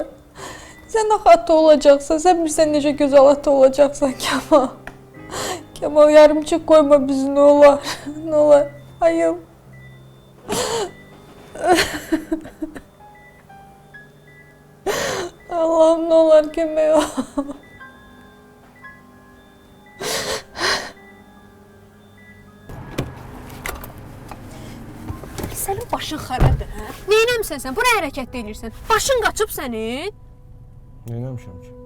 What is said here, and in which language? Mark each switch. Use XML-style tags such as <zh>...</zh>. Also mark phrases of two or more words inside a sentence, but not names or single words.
<tr>Sen ata olacaksan, sen bilsen necə güzel ata olacaksan Kemal. Kemal yarımçıq koyma bizi ne olur. Ne olur Ayıl. Allah'ım ne olur kömək ol.</tr> <az>Sənin başın xarabdır, hə? Neynəmsən sən? Bura hərəkət edirsən. Başın qaçıb sənin. Neynəmişəm ki?</az>